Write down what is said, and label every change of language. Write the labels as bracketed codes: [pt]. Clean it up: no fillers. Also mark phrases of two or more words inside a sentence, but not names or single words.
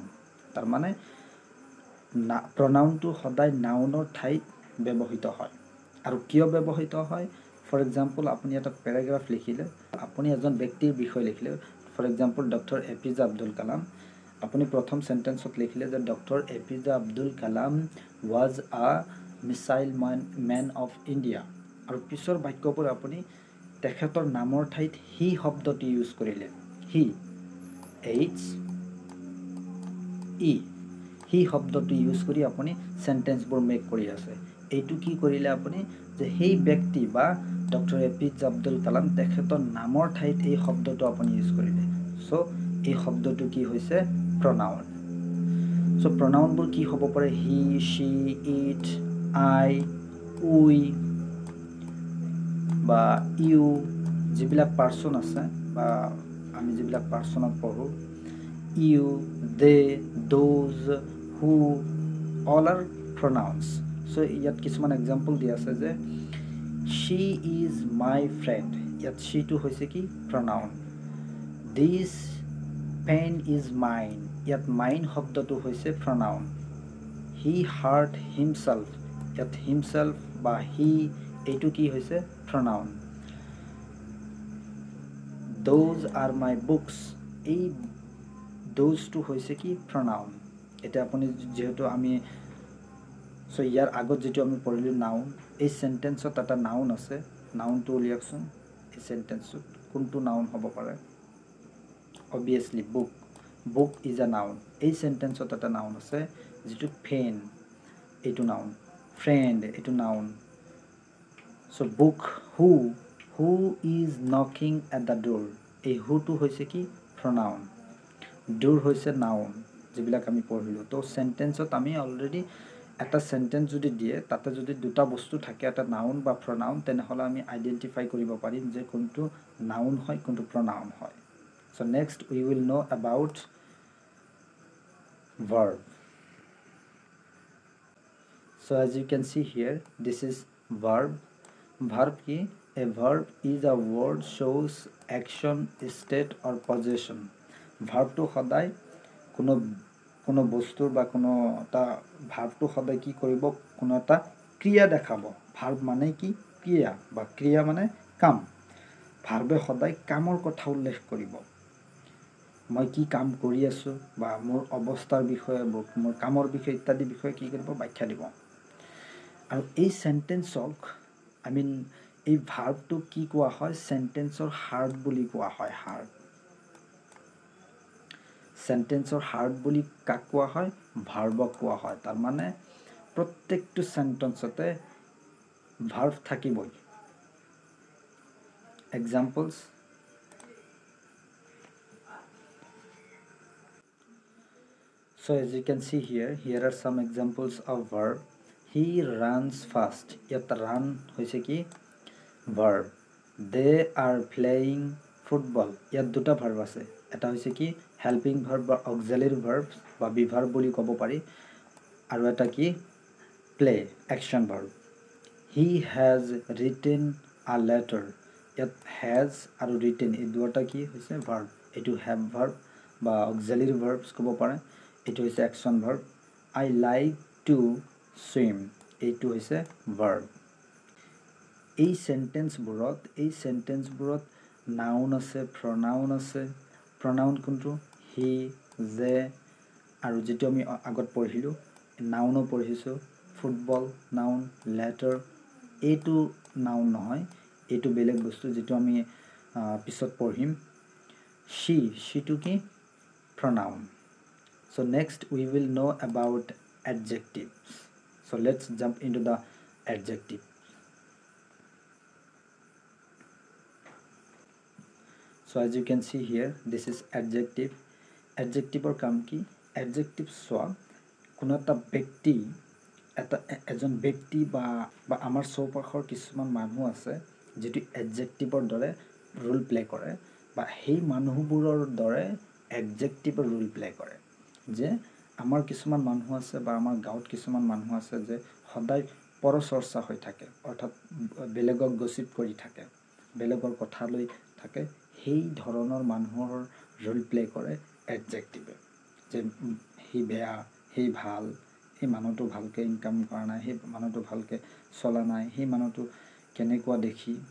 [as] তাৰমানে প্ৰনাউনটো সদায় নাউনৰ ঠাইত ব্যৱহৃত হয়। আৰু কিয় ব্যৱহৃত হয়? [en] for example, [as] আপুনি এটা পেৰাগ্ৰাফ লিখিলে, আপুনি এজন ব্যক্তিৰ বিষয়ে লিখিলে, [en] for example [as] ডক্টৰ APJ আব্দুল কালাম। আপুনি প্ৰথম সেন্টেন্সত লিখিলে যে ডক্টৰ এপিজে আব্দুল কালাম [en] was a missile man of India [as] আৰু পিছৰ বাক্যবোৰ আপুনি তেখেতৰ নামৰ ঠাইত হি শব্দটি ইউজ কৰিলে [en] he H [as] ই হি শব্দটো ইউজ কৰি আপুনি সেন্টেন্সবোৰ মেক কৰি আছে এইটো কি কৰিলে আপুনি যে সেই ব্যক্তি বা ডক্টৰ এপিজে আব্দুল কালাম তেখেতৰ নামৰ ঠাইত এই শব্দটো আপুনি ইউজ কৰিলে সো এই শব্দটো কি হৈছে pronoun সো pronounবোৰ কি হ'ব পাৰে [en] he she it I we [as] বা you যিবিলাক পাৰ্সন আছে বা আমি যিবিলাক পাৰ্সনত পঢ়ো [en] you they those who all are pronouns so [as] ইয়াত কিছুমান এক্সাম্পল দিয়া আছে যে [en] she is my friend ইয়াত she [as] টো হৈছে কি [en] pronoun this pen is mine ইয়াত mine [as] শব্দটো হৈছে [en] pronoun he hurt himself ইয়াত himself বা he [as] এইটো কি হৈছে [en] pronoun those are my books [as] এই those টো হৈছে কি pronoun এটা আপুনি যেহেতু আমি সো ইয়াৰ আগত যেটো আমি পঢ়িলো নাউন এই সেন্টেন্সত এটা নাউন আছে নাউনটো উলিয়াকচোন এই সেন্টেন্সত কোনটো নাউন হ'ব পাৰে [en] obviously book is a noun [as] এই সেন্টেন্সত এটা নাউন আছে যেটো pen এইটো নাউন friend এইটো নাউন so book [en] who is knocking at the door [as] এই who টো হৈছে কি pronoun door হৈছে noun যিবিলাক আমি পঢ়িলো তো সেন্টেন্সত আমি অলৰেডি এটা সেন্টেন্স যদি দিয়ে তাতে যদি দুটা বস্তু থাকে এটা নাউন বা pronoun তেনেহলে আমি আইডেন্টিফাই কৰিব পাৰিম যে কোনটো নাউন হয় কোনটো pronoun হয় [en] so next we will know about verb so as you can see here this is verb ki a verb is a word shows action state or possession [as] verb to সদায় কোনো বস্তুৰ বা কোনো এটা verb to সদায় কি কৰিব কোনো এটা ক্ৰিয়া দেখাব verb মানে কি ক্ৰিয়া বা ক্ৰিয়া মানে কাম verb সদায় কামৰ কথা উল্লেখ কৰিব মই কি কাম কৰি আছো বা মোৰ অৱস্থাৰ বিষয়ে মোৰ কামৰ বিষয়ে ইত্যাদি বিষয়ে কি কৰিব ব্যাখ্যা দিব আৰু এই সেন্টেন্সক [en] I mean [as] এই verb to কি কোৱা হয় সেন্টেন্সৰ হাৰ্ট বুলি কোৱা হয় হাৰ্ট সেন্টেন্সৰ হাৰ্ট বুলি কাক কোৱা হয় ভাৰ্বক কোৱা হয় তাৰ মানে প্ৰত্যেকটো সেন্টেন্সতে ভাৰ্ব থাকিবই এক্সাম্পলস [en] so as you can see here are some examples of verb he runs fast [as] ইয়াত run হৈছে কি verb [en] they are playing football [as] ইয়াত দুটা verb আছে এটা হৈছে কি [en] helping verb [as] বা [en] auxiliary verb [as] বা বিভাৰ্ব বুলি ক'ব পাৰি আৰু এটা কি [en] play action verb he has written a letter ইয়াত has আৰু written [as] এই দুটা কি হৈছে [en] verb এটো have verb বা auxiliary verbs [as] ক'ব পাৰে এটো হৈছে [en] action verb I like to swim [as] এইটো হৈছে [en] verb এই [as] সেন্টেন্সবোৰত নাউন আছে pronoun আছে pronoun কোনটো [en] he they [as] আৰু যেটো আমি আগত পঢ়িলো নাউনো পঢ়িছো ফুটবল নাউন লেটাৰ এইটো নাউন নহয় এইটো বেলেগ বস্তু যেটো আমি পিছত পঢ়িম she to কি pronoun [en] so next we will know about adjectives so let's jump into the adjective so as you can see here this is adjective [as] adjectiveৰ কাম কি adjective সোৱা কোনো এটা ব্যক্তি এজন ব্যক্তি বা আমাৰ চৌপাশৰ কিছুমান মানুহ আছে যেটি adjectiveৰ দৰে ৰোল প্লে কৰে বা সেই মানুহবোৰৰ দৰে adjectiveৰ ৰোল প্লে কৰে যে আমাৰ কিছুমান মানুহ আছে বা আমাৰ গাঁৱত কিছুমান মানুহ আছে যে সদায় পৰচৰ্চা হৈ থাকে অৰ্থাৎ বেলেগক গসিপ কৰি থাকে বেলেগৰ কথা লৈ থাকে সেই ধৰণৰ মানুহৰ ৰোল প্লে কৰে adjective যে হি বেয়া হি ভাল হি মানুহটো ভালকে ইনকাম কৰা নাই হি মানুহটো ভালকে চলা নাই হি মানুহটো কেনেকুৱা দেখি